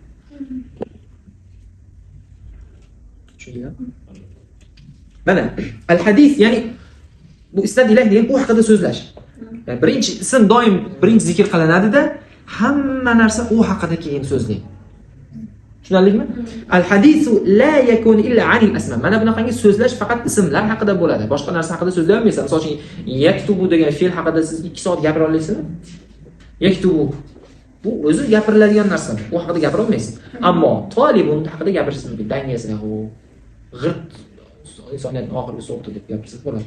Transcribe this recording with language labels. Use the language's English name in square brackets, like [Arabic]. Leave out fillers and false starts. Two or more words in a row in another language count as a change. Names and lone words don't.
[Uzbek] Tushundingmi? Mana al-hadis, ya'ni bu [Arabic] إسناد إليه [Uzbek] degan u haqida so'zlash. Yani birinchi ism doim birinchi zikr qilinadi-da, hamma narsa u haqida keyin so'zlaydi. Tushunarlimi? [Arabic] الحديث لا يكون إلا عن الأسماء. [Uzbek] Mana bunaqangi so'zlash faqat ismlar haqida bo'ladi. Boshqa narsa haqida so'zlay olmaysan. Masalan, yaktubu degan fe'l haqida siz 2 soat gapira olasizmi? Yaktubu bu o'zi gapiriladigan narsa. U haqida gapira olmaysiz. Ammo talibun haqida gapirishingiz mumkin. Dangiyasin, u g'irt insoniyatning oxirgi so'qdi deb gapirsangiz bo'ladi.